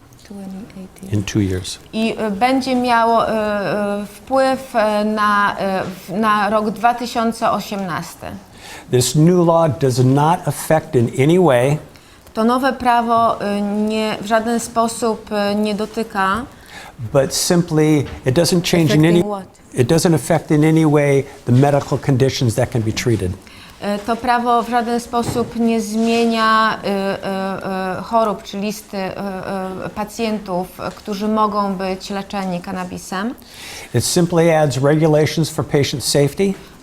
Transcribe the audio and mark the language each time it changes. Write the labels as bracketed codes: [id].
[en] 2018. in 2 years. [pl] I będzie miało wpływ na rok 2018. [en] This new law does not affect in any way [pl] To nowe prawo w żaden sposób nie dotyka. [en] but simply it doesn't change in any Affecting what? it doesn't affect in any way the medical conditions that can be treated. [pl] To prawo w żaden sposób nie zmienia chorób czy listy pacjentów, którzy mogą być leczeni kannabisem. [en] It simply adds regulations for patient safety